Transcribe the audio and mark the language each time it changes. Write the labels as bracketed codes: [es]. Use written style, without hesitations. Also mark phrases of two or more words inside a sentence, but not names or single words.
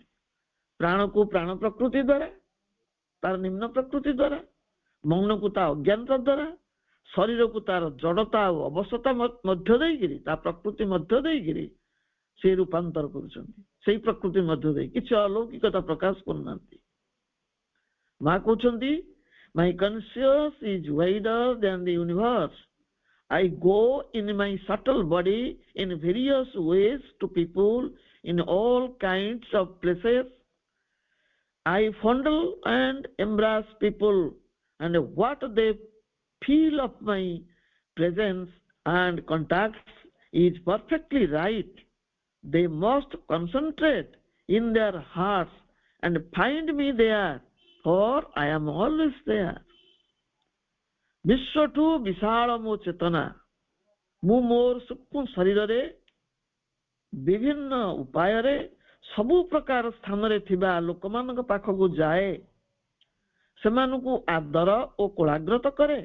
[or] ପ୍ରାଣକୁ ପ୍ରାଣ ପ୍ରକୃତି ଦ୍ୱାରା, ତାର ନିମ୍ନ ପ୍ରକୃତି ଦ୍ୱାରା, ମନକୁ ତା ଅଜ୍ଞାନତା ଦ୍ୱାରା, ଶରୀରକୁ ତାର ଜଡ଼ତା ଓ ଅବସତା ମଧ୍ୟ ଦେଇକିରି, ତା ପ୍ରକୃତି ମଧ୍ୟ ଦେଇକିରି ସେ ରୂପାନ୍ତର କରୁଛନ୍ତି। ସେଇ ପ୍ରକୃତି ମଧ୍ୟ ଦେଇ କିଛି ଅଲୌକିକତା ପ୍ରକାଶ କରୁନାହାନ୍ତି। ମା କହୁଛନ୍ତି, [en] my conscience is wider than the universe. I go in my subtle body in various ways to people in all kinds of places. I fondle and embrace people, and what they feel of my presence and contacts is perfectly right. They must concentrate in their hearts and find me there, for I am always there. [or] ବିଶ୍ୱଠୁ ବିଶାଳ ମୋ ଚେତନା, ମୁଁ ମୋର ସୂକ୍ଷ୍ମ ଶରୀରରେ ବିଭିନ୍ନ ଉପାୟରେ ସବୁ ପ୍ରକାର ସ୍ଥାନରେ ଥିବା ଲୋକମାନଙ୍କ ପାଖକୁ ଯାଏ, ସେମାନଙ୍କୁ ଆଦର ଓ କୋଳାଗ୍ରତ କରେ।